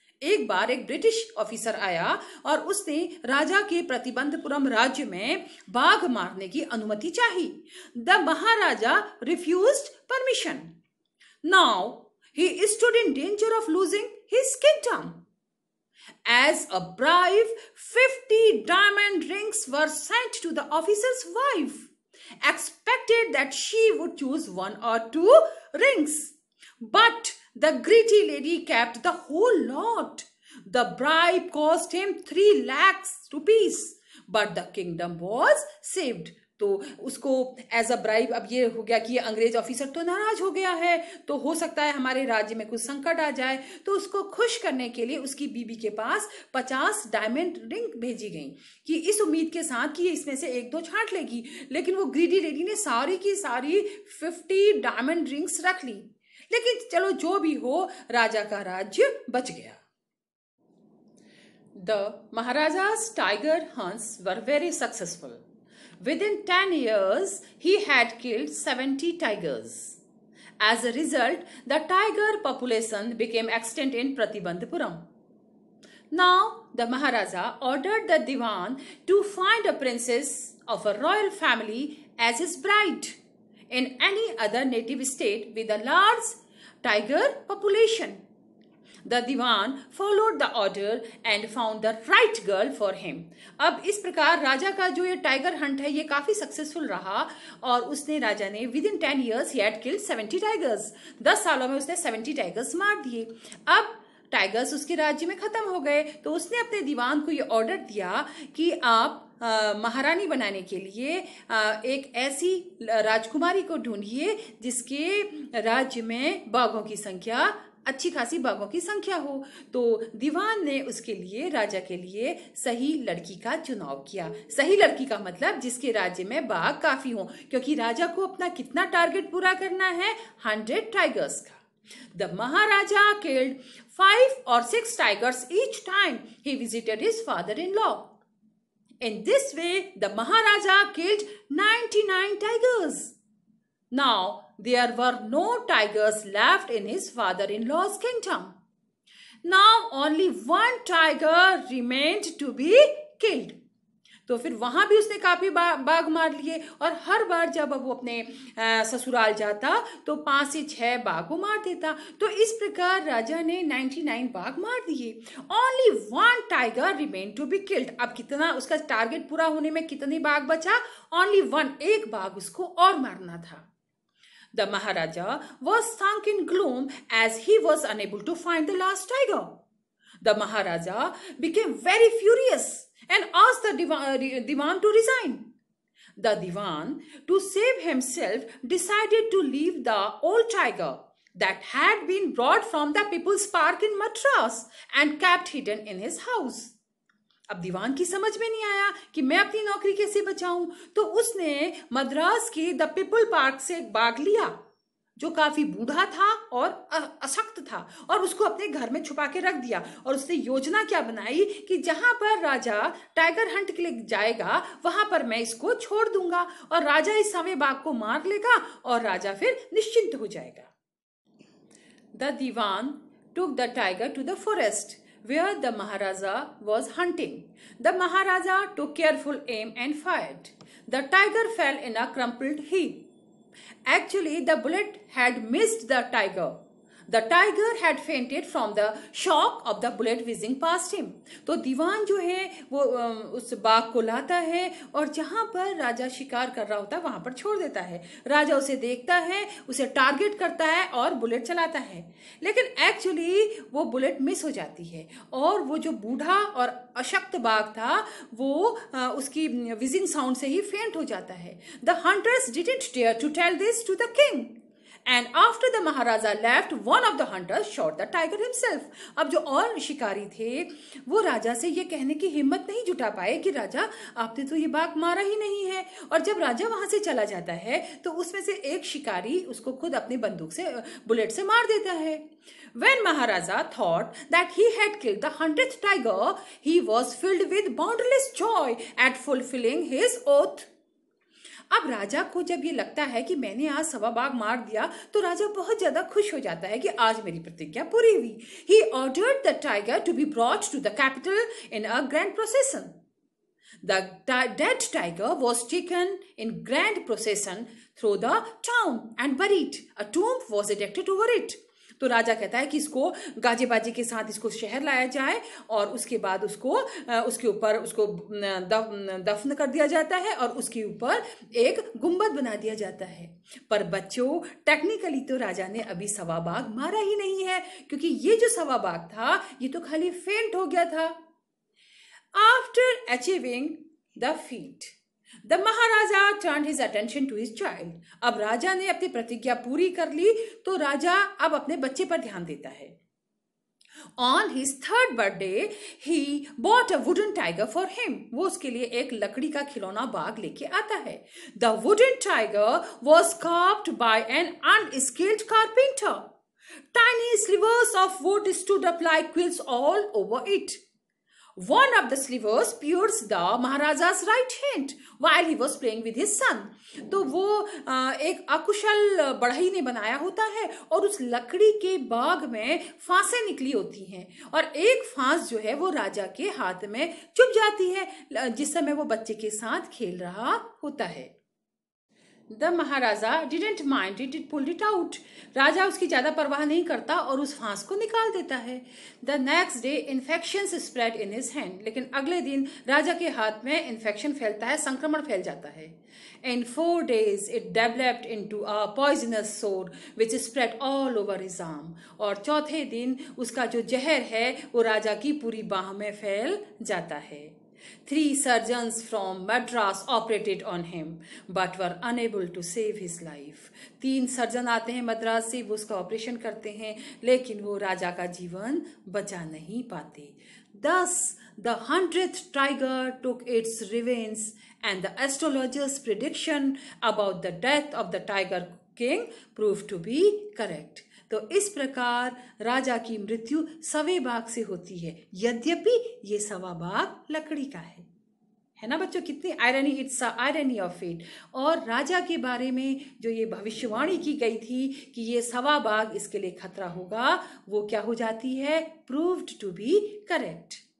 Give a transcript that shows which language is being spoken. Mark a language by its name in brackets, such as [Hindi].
[Hindi] एक बार एक British officer आया और उसने राजा के प्रतिबंधपुरम राज्य में बाघ मारने की अनुमति चाही। [English] The Maharaja refused permission. Now he stood in danger of losing his kingdom. As a bribe, 50 diamond rings were sent to the officer's wife, expected that she would choose 1 or 2 rings. But the greedy lady kept the whole lot. The bribe cost him 3 lakhs rupees, but the kingdom was saved. [Hindi] तो उसको [English] as a bribe [Hindi] अब ये हो गया कि ये अंग्रेज officer तो नाराज हो गया है, तो हो सकता है हमारे राज्य में कुछ संकट आ जाए, तो उसको खुश करने के लिए उसकी बीबी के पास 50 डायमंड रिंग भेजी गई कि इस उम्मीद के साथ कि ये इसमें से 1-2 छांट लेगी। लेकिन वो ग्रीडी लेडी ने सारी की सारी 50 डायमंड रिंग्स रख ली। लेकिन चलो जो भी हो, राजा का राज्य बच गया। [English] The Maharaja's tiger hunts were very successful. Within 10 years, he had killed 70 tigers. As a result, the tiger population became extinct in Pratibandhapuram. Now, the Maharaja ordered the Diwan to find a princess of a royal family as his bride in any other native state with a large tiger population. The Diwan followed the order and found the right girl for him. [Hindi] अब इस प्रकार राजा का जो ये tiger Hunt है ये काफी successful रहा और उसने राजा ने [English] Within 10 years he had killed 70 tigers. [Hindi] 10 सालों में उसने 70 टाइगर्स मार दिए। अब टाइगर्स उसके राज्य में खत्म हो गए, तो उसने अपने दीवान को ये ऑर्डर दिया कि आप महारानी बनाने के लिए एक ऐसी राजकुमारी को ढूंढिए जिसके राज्य में बाघों की संख्या अच्छी खासी बाघों की संख्या हो। तो दीवान ने उसके लिए राजा के लिए सही लड़की का चुनाव किया। सही लड़की का मतलब जिसके राज्य में बाघ काफी हो, क्योंकि राजा को अपना कितना टारगेट पूरा करना है, 100 टाइगर्स का। [English] The Maharaja killed 5 or 6 tigers each time he visited his father-in-law. In this way, the Maharaja killed 99 tigers. Now, there were no tigers left in his father-in-law's kingdom. Now, only 1 tiger remained to be killed. [Hindi] तो फिर वहां भी उसने काफी बाघ मार लिए और हर बार जब वो अपने ससुराल जाता तो 5 से 6 बाघ को मार देता। तो इस प्रकार राजा ने 99 बाघ मार दिए। [English] Only 1 tiger remained to be killed. [Hindi] अब कितना उसका टारगेट पूरा होने में कितने बाघ बचा? [English] Only 1, [Hindi] एक बाघ उसको और मारना था। [English] The Maharaja was sunk in gloom as he was unable to find the last tiger. The Maharaja became very furious and asked the Diwan to resign. The Diwan, to save himself, decided to leave the old tiger that had been brought from the People's Park in Madras and kept hidden in his house. [Hindi] अब दीवान की समझ में नहीं आया कि मैं अपनी नौकरी कैसे बचाऊं, तो उसने मद्रास के द पीपल पार्क से एक बाघ लिया जो काफी बूढ़ा था और अशक्त था, और उसको अपने घर में छुपा के रख दिया। और उसने योजना क्या बनाई कि जहां पर राजा टाइगर हंट के लिए जाएगा वहां पर मैं इसको छोड़ दूंगा और राजा इस समय बाघ को मार लेगा और राजा फिर निश्चिंत हो जाएगा। [English] The Dewan took the tiger to the forest where the Maharaja was hunting. The Maharaja took careful aim and fired. The tiger fell in a crumpled heap. Actually, the bullet had missed the tiger. The tiger had fainted from the shock of the bullet whizzing past him. [Hindi] तो दीवान जो है वो उस बाघ को लाता है और जहां पर राजा शिकार कर रहा होता है वहां पर छोड़ देता है। राजा उसे देखता है, उसे टारगेट करता है और बुलेट चलाता है, लेकिन एक्चुअली वो बुलेट मिस हो जाती है और वो जो बूढ़ा और अशक्त बाघ था वो उसकी विजिंग साउंड से ही फेंट हो जाता है। [English] The hunters didn't dare to tell this to the king, and after the Maharaja left, one of the hunters shot the tiger himself. [Hindi] अब जो और शिकारी थे वो राजा से ये कहने की हिम्मत नहीं जुटा पाए कि राजा आपने तो ये बाघ मारा ही नहीं है। और जब राजा वहां से चला जाता है तो उसमें से एक शिकारी उसको खुद अपनी बंदूक से बुलेट से मार देता है। [English] When Maharaja thought that he had killed the 100th tiger, he was filled with boundless joy at fulfilling his oath. [Hindi] अब राजा को जब ये लगता है कि मैंने आज 1.25 बाघ मार दिया तो राजा बहुत ज्यादा खुश हो जाता है कि आज मेरी प्रतिज्ञा पूरी हुई। [English] He ordered the tiger to be brought to the capital in a grand procession. The dead tiger was taken in grand procession through the town and buried. A tomb was erected over it. [Hindi] तो राजा कहता है कि इसको गाजे बाजे के साथ इसको शहर लाया जाए और उसके बाद उसको उसके ऊपर उसको दफन कर दिया जाता है और उसके ऊपर एक गुंबद बना दिया जाता है। पर बच्चों, टेक्निकली तो राजा ने अभी 1.25 बाघ मारा ही नहीं है, क्योंकि ये जो 1.25 बाघ था ये तो खाली फेंट हो गया था। [English] After achieving the feat, The Maharaja turned his attention to his child. [Hindi] अब राजा ने अपनी प्रतिज्ञा पूरी कर ली तो राजा अब अपने बच्चे पर ध्यान देता है। [English] On his 3rd birthday, he bought a wooden tiger for him. [Hindi] वो उसके लिए एक लकड़ी का खिलौना बाघ लेके आता है। [English] The wooden tiger was carved by an unskilled carpenter. Tiny slivers of wood stood up like quills all over it. One of the slivers pierced the Maharaja's right hand while he was playing with his son. [Hindi] तो वो एक अकुशल बढ़ई ने बनाया होता है और उस लकड़ी के बाग में फांसें निकली होती हैं और एक फांस जो है वो राजा के हाथ में चुभ जाती है जिस समय वो बच्चे के साथ खेल रहा होता है। [English] The Maharaja didn't mind it, it pulled it out. [Hindi] राजा उसकी ज्यादा परवाह नहीं करता और उस फांस को निकाल देता है। [English] The next day infections spread in his hand. [Hindi] लेकिन अगले दिन राजा के हाथ में इन्फेक्शन फैलता है, संक्रमण फैल जाता है। [English] In 4 days it developed into a poisonous sore which spread all over his arm. [Hindi] और चौथे दिन उसका जो जहर है वो राजा की पूरी बाह में फैल जाता है। [English] 3 surgeons from Madras operated on him but were unable to save his life. [Hindi] 3 surgeon आते हैं मद्रास से, वो उसका ऑपरेशन करते हैं लेकिन वो राजा का जीवन बचा नहीं पाते। [English] Thus the 100th tiger took its revenge and the astrologer's prediction about the death of the tiger king proved to be correct. [Hindi] तो इस प्रकार राजा की मृत्यु 1.25 बाघ से होती है, यद्यपि ये 1.25 बाघ लकड़ी का है ना बच्चों। कितनी irony, [English] It's irony of fate. [Hindi] और राजा के बारे में जो ये भविष्यवाणी की गई थी कि ये 1.25 बाघ इसके लिए खतरा होगा, वो क्या हो जाती है, [English] Proved to be correct.